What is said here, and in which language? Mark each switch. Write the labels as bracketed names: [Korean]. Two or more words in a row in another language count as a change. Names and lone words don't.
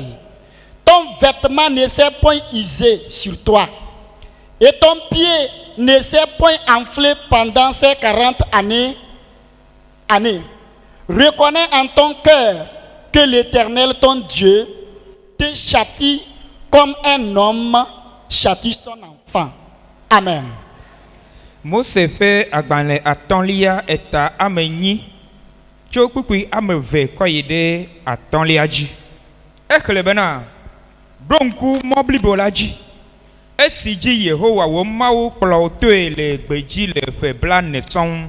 [French] Ton vêtement ne s'est point usé sur toi, et ton pied ne s'est point enflé pendant ces 40 années. Reconnais en ton cœur que l'Éternel, ton Dieu, te châtie comme un homme châtie son enfant. Amen. [Ewe] Mose fait agbanle atɔ̃lia eta amenyi tso kpukpui ameve kɔyi ɖe atɔ̃lia dzi. Exlẽ bena ɖo ŋku mɔ blibo la dzi. Esi dzi Yehowa wo Mawu kplɔ wo toe le gbedzi le ƒe 40 sɔŋ.